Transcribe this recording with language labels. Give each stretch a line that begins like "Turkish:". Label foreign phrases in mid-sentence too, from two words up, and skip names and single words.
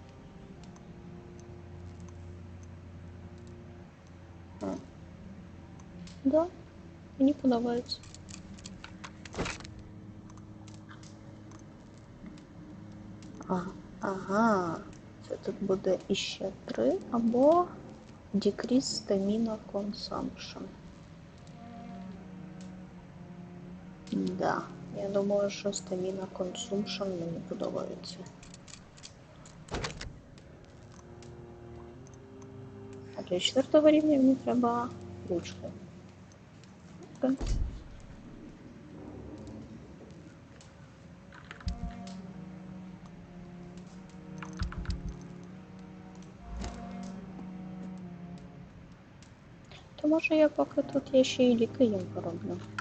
Ukrainian: Да, мені подобається. Ага, це тут буде іще 3 або
English: decrease stamina consumption.
Ukrainian: Да, я думаю, що
English: stamina consumption
Ukrainian: мені подобається. А для 4-го рівня мені треба ручку. Окей. То може я поки тут є ще й ліки їм пороблю.